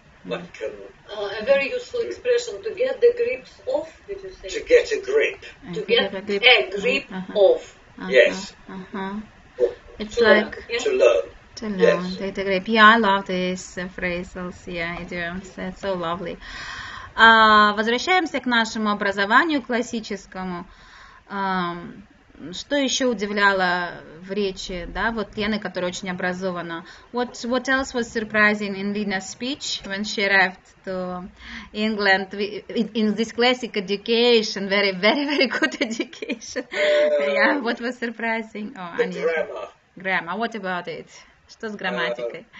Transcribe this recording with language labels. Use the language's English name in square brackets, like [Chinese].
[English] A very useful expression, to get the grips of, did you say? To get a grip. To get a grip of. Yes. It's to learn. To learn, take a grip. Yeah, I love these phrasals. Yeah, I do. It's so lovely. [Russian] Возвращаемся к нашему образованию классическому. Что еще удивляло в речи, да, вот Лены, которая очень образована. [English] What else was surprising in Lena's speech when she arrived to England in this classic education, very, very, very good education? Yeah, what was surprising? Grammar. What about it? [Russian] Что с грамматикой?